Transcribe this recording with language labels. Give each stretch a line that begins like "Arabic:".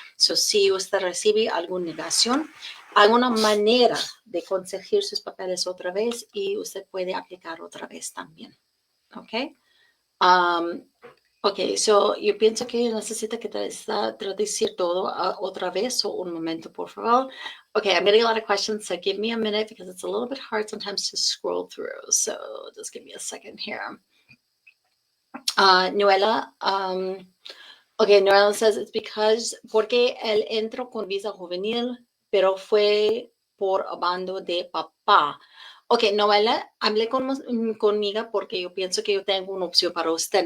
Spanish: So, si usted recibe alguna negación, hay una manera de conseguir sus papeles otra vez y usted puede aplicar otra vez también. ¿Ok? Ok, so yo pienso que necesita que traducir todo otra vez, so un momento, por favor.
English: Okay, I'm getting a lot of questions, so give me a minute because it's a little bit hard sometimes to scroll through. So just give me a second here.
Spanish: Noela,
English: okay, Noela says it's
Spanish: porque él entró con visa juvenil, pero fue por abandono de papá. Ok, Noela, hablé conmigo porque yo pienso que yo tengo una opción para usted.